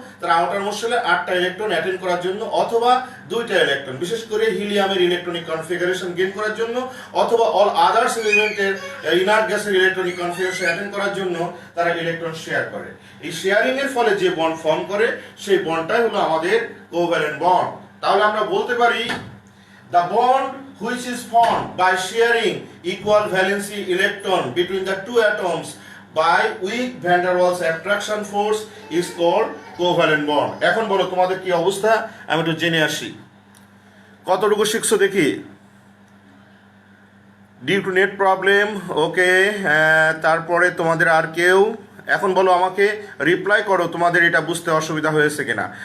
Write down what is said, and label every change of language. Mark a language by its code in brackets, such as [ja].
[bn] তার outer most শেলে 8টা electron attend করার জন্য, অথবা 2টা ইলেকট্রন, বিশেষ করে হিলিয়ামের ইলেকট্রনিক কনফিগারেশন গেইন করার জন্য, অথবা অল আদার্স এলিমেন্টের ইনার্ট গ্যাসের ইলেকট্রনিক কনফিগারেশন অ্যাটেন্ড করার জন্য তারা ইলেকট্রন শেয়ার করে। এই শেয়ারিং এর ফলে যে বন্ড ফর্ম করে সেই বন্ডটাই হলো আমাদের কোভ্যালেন্ট বন্ড। তাহলে আমরা বলতে পারি [en] the bond which is formed by sharing equal valency electron between the two atoms by weak van der Waals attraction force is called covalent bond. [bn] এখন বলো তোমাদের কি অবস্থা, আমি একটু জেনে আসি। কতটুকু শিখছো দেখি? [en] Due to net problem, okay. [bn] তারপরে তোমাদের আর কেউ? এখন বলো আমাকে, রিপ্লাই করো তোমাদের এটা বুঝতে অসুবিধা হয়েছে কিনা।